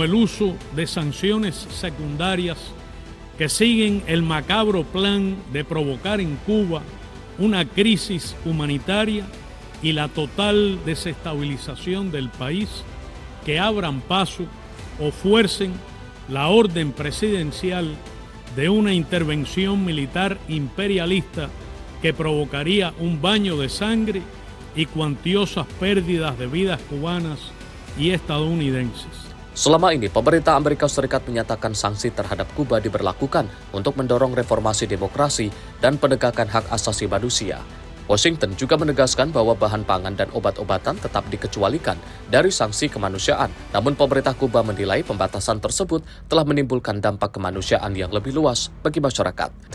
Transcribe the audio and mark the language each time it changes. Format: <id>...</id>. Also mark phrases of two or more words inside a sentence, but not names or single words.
<es>el uso de sanciones secundarias que siguen el macabro plan de provocar en Cuba una crisis humanitaria y la total desestabilización del país, que abran paso o fuercen la orden presidencial de una intervención militar imperialista que provocaría un baño de sangre y cuantiosas pérdidas de vidas cubanas y estadounidenses.</es> <id>Selama ini, pemerintah Amerika Serikat menyatakan sanksi terhadap Kuba diberlakukan untuk mendorong reformasi demokrasi dan penegakan hak asasi manusia. Washington juga menegaskan bahwa bahan pangan dan obat-obatan tetap dikecualikan dari sanksi kemanusiaan. Namun pemerintah Kuba menilai pembatasan tersebut telah menimbulkan dampak kemanusiaan yang lebih luas bagi masyarakat.</id>